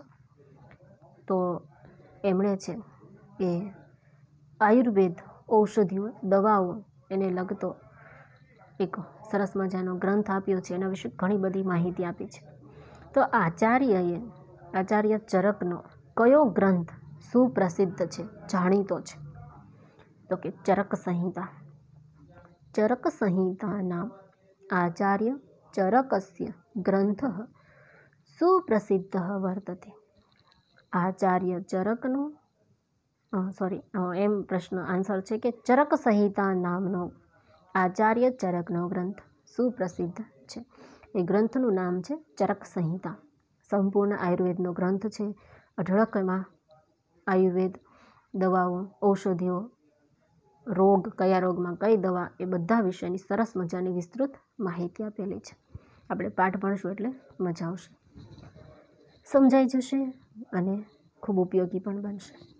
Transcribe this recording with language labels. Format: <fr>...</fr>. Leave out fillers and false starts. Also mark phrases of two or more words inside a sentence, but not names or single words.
<gu>તો એમણે છે એ આયુર્વેદ, ઔષધિઓ, દવાઓ એને લગતો એક સરસ મજાનો ગ્રંથ આપ્યો છે. એના વિશે ઘણી બધી માહિતી આપી છે. તો આચાર્ય ચરકનો કયો ગ્રંથ સુપ્રસિદ્ધ છે, જાણીતો છે? તો કે ચરક સંહિતા. ચરક સંહિતાના આચાર્ય</gu> <sa>चरकस्य ग्रंथः सुप्रसिद्धः वर्तते।</sa> <gu>આચાર્ય ચરકનો એમ પ્રશ્ન આંસર છે કે ચરક સંહિતા નામનો આચાર્ય ચરકનો ગ્રંથ સુપ્રસિદ્ધ છે। ए ग्रंथનું નામ છે ચરક સંહિતા। સંપૂર્ણ આયુર્વેદનો ગ્રંથ છે। અઢળકમાં આયુર્વેદ દવાઓ, ઔષધિઓ, રોગ, કયા રોગમાં કઈ દવા, એ બધા વિષયની સરસ મજાની વિસ્તૃત માહિતી આપેલી છે। આપણે પાઠ ભણશું એટલે મજા આવશે, સમજાઈ જશે અને ખૂબ ઉપયોગી પણ બનશે।</gu>